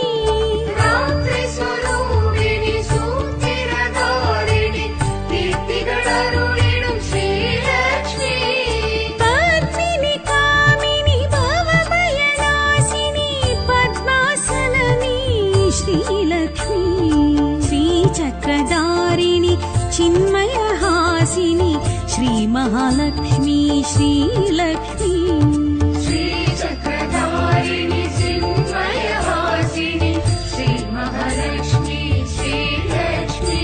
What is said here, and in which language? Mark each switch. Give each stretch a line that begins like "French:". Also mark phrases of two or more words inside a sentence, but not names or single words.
Tamil: ராத்திரி ஸ்வரூபிணி சூத்திரதாரிணி கீர்த்திகள் அருளிடும் ஸ்ரீலக்ஷ்மி
Sanskrit: पद्मिनी कामिनी भवभयनाशिनी पद्मासननी श्रीलक्ष्मी श्रीचक्रधारिणि चिन्मयहासिनि श्रीमहालक्ष्मी श्रीलक्ष्मी श्रीचक्रधारिणि चिन्मयहासिनि श्रीमहालक्ष्मी श्रीलक्ष्मी